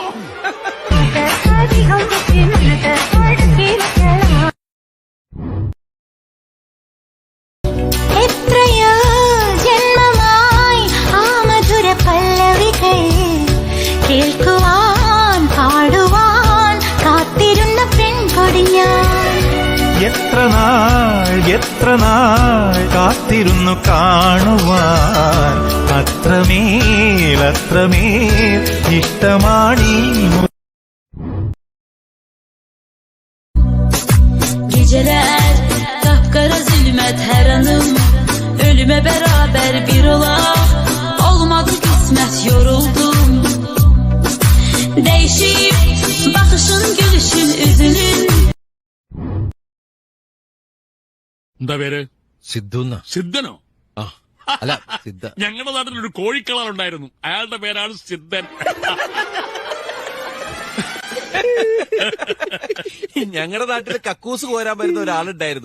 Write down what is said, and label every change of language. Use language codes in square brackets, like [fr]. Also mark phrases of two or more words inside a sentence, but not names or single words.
[ml] എത്രയോ ജന്മമായി ആ മധുര പല്ലവികൾ കേൾക്കുവാൻ പാടുവാൻ കാത്തിരുന്ന പെൺകൊടി ഞാൻ. എത്ര നാൾ കാത്തിരുന്നു കാണുവാൻ. അത്രമേൽ ഇഷ്ടമാണീ. [tr] Geceler kapkara zulmet her anım ölüme beraber bir ola olmadı kısmet yoruldum değişip bakışın gülüşün üzünün. [ml] എന്താ പേര്? സിദ്ധനോ? അല്ല സിദ്ധ. ഞങ്ങളുടെ നാട്ടിലൊരു കോഴിക്കളർ ഉണ്ടായിരുന്നു. അയാളുടെ പേരാണ് സിദ്ധൻ. ഞങ്ങളുടെ നാട്ടിൽ കക്കൂസ് കോരാൻ വരുന്ന ഒരാളുണ്ടായിരുന്നു.